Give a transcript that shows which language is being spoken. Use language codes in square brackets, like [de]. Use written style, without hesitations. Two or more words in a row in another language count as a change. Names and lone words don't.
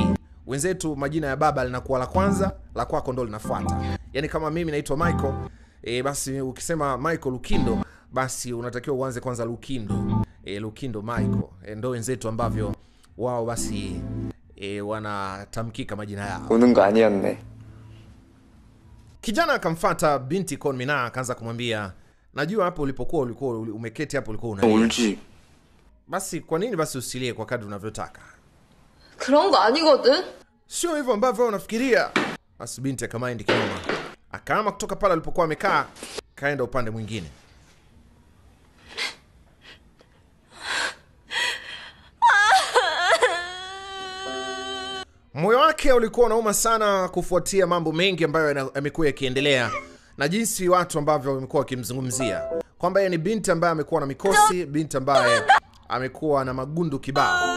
[sw] Wenzetu majina ya baba linakuwa la kwanza, la kwako ndo linafuata. Yaani kama mimi naitwa Michael, basi ukisema Michael Lukindo, basi unatakiwa uanze kwanza Lukindo. Lukindo Michael. Ndo wenzetu ambavyo wao basi wanatamkika majina yao. [ko] 오는 거 아니었네. [sw] Kijana akamfuata binti Kwon Mina akaanza kumwambia, najua hapo ulikuwa umeketi hapo ulikuwa unalia. Basi kwa nini basi usilie kwa kadri unavyotaka? [ko] 그런 거 아니거든. [sw] Sio hivyo ambavyo unafikiria. Basi binti akamaindi kinoma. Akaama kutoka pale alipokuwa amekaa, kaenda upande mwingine. Moyo wake ulikuwa unauma sana kufuatia mambo mengi ambayo yamekuwa yakiendelea na jinsi watu ambavyo wamekuwa wakimzungumzia kwamba yeye ni binti ambaye amekuwa na mikosi, binti ambaye amekuwa na magundu kibao.